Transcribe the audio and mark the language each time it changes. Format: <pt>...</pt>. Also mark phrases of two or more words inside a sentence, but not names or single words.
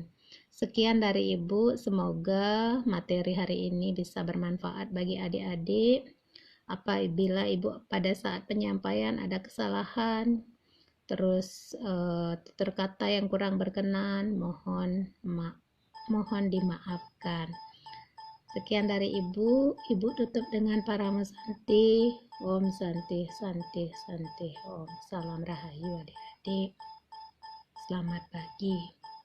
<id>Sekian dari Ibu, semoga materi hari ini bisa bermanfaat bagi adik-adik. Apabila Ibu pada saat penyampaian ada kesalahan, terus tutur kata yang kurang berkenan, mohon dimaafkan. Sekian dari Ibu tutup dengan Paramo Santi.</id> <sa>Om Santi, Santi, Santi. Om.</sa> <id>Salam Rahayu adik-adik. Selamat pagi.</id>